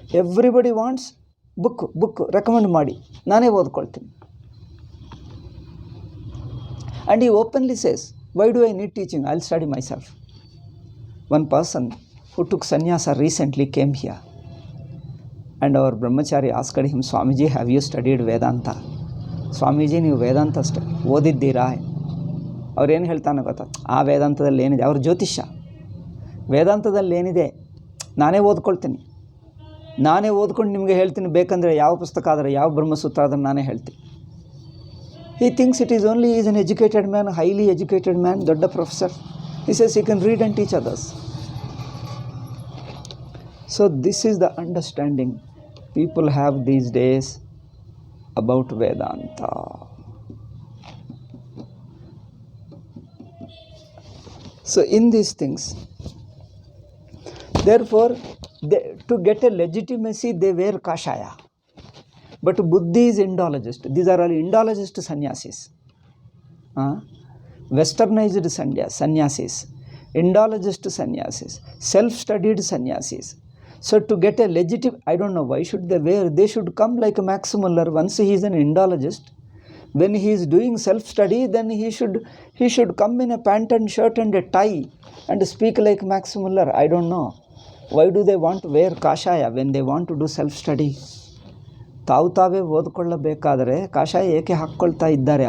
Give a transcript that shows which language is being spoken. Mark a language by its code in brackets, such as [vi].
[en] Everybody wants book recommend [kn] ಮಾಡಿ, ನಾನೇ ಓದ್ಕೊಳ್ತೀನಿ. [en] And he openly says, why do I need teaching? I'll study myself. One person who took sannyasa recently came here. And our brahmachari asked him, Swamiji, have you studied Vedanta? [kn] Swamiji, ನೀವು ವೇದಾಂತ ಓದಿದ್ದೀರಾ? ಅವ್ರೇನು ಹೇಳ್ತಾನೆ ಗೊತ್ತಾ? ಆ ವೇದಾಂತದಲ್ಲಿ ಏನಿದೆ? ಅವ್ರ ಜ್ಯೋತಿಷ್ಯ. ವೇದಾಂತದಲ್ಲಿ ಏನಿದೆ ನಾನೇ ಓದ್ಕೊಳ್ತೀನಿ, ನಾನೇ ಓದ್ಕೊಂಡು ನಿಮಗೆ ಹೇಳ್ತೀನಿ. ಬೇಕಂದರೆ ಯಾವ ಪುಸ್ತಕ ಆದರೆ, ಯಾವ ಬ್ರಹ್ಮಸೂತ್ರ ಆದರೆ ನಾನೇ ಹೇಳ್ತೀನಿ. [en] He thinks it is only, he is an educated man, highly educated man, dodda professor. He says he can read and teach others. So this is the understanding people have these days about Vedanta. So in these things, therefore, to get a legitimacy, they wear kashaya. But Buddhi is Indologist. These are all Indologist sannyasis. Westernized sannyasis. Indologist sannyasis. Self-studied sannyasis. So to get a legitimate, I don't know why should they wear, they should come like Max Muller. Once he is an Indologist, when he is doing self-study, then he should come in a pant and shirt and a tie and speak like Max Muller. I don't know. Why do they want to wear kashaya when they want to do self-study? [kn] ತಾವೇ ಓದ್ಕೊಳ್ಳಬೇಕಾದರೆ ಕಾಷಾಯ ಏಕೆ ಹಾಕ್ಕೊಳ್ತಾ ಇದ್ದಾರೆ?